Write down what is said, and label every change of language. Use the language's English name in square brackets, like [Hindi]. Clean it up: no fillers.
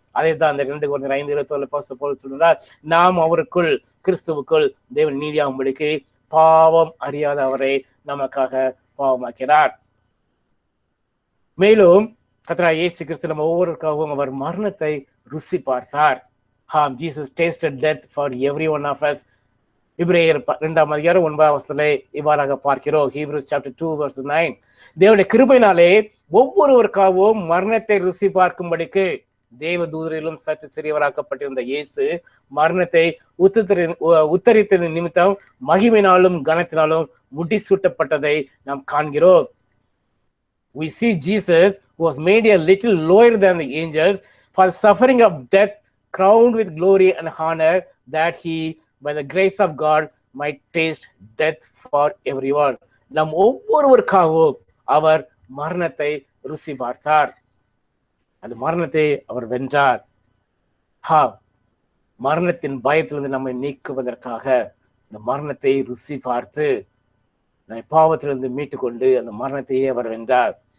[Tamil] அதை தான் அந்த 2 Corinthians 5:27 போல் சொல்கிறார், நாம் அவருக்குள் கிறிஸ்துவுக்குள் தேவன் நீதியாகும்படிக்கு பாவம் அறியாத அவரை நமக்காக பாவமாக்கிறார். மேலும் கர்த்தராகிய இயேசு கிறிஸ்து நம்ம ஒவ்வொருவருக்காகவும் அவர் மரணத்தை ருசி பார்த்தார். [English] Jesus tasted death for every one of us. [Tamil] எபிரேயர் 2:9 இவ்வாறாக பார்க்கிறோம். [English] Hebrews chapter 2:9. [Tamil] தேவனுடைய கிருபையினாலே ஒவ்வொருவருக்காகவும் மரணத்தை ருசி பார்க்கும்படிக்கு தேவ தூதரிலும் சற்று சிறியவராக்கப்பட்டிருந்த இயேசு மரணத்தை உத்தரித்த நிமித்தம் மகிமையினாலும் கனத்தினாலும் முடிசூட்டப்பட்டதை நாம் காண்கிறோம். [English] We see Jesus who was made a little lower than the angels for the suffering of death, crowned with glory and honor, that he by the grace of God might taste death for everyone. [Tamil] நம் ஒவ்வொருவருக்காகவும் அவர் மரணத்தை ருசி பார்த்தார். அந்த மரணத்தை அவர் வென்றார். மரணத்தின் பயத்திலிருந்து நம்மை நீக்குவதற்காக இந்த மரணத்தை ருசி பார்த்து பாவத்திலிருந்து மீட்டுக்கொண்டு அந்த மரணத்தையே அவர் வென்றார்.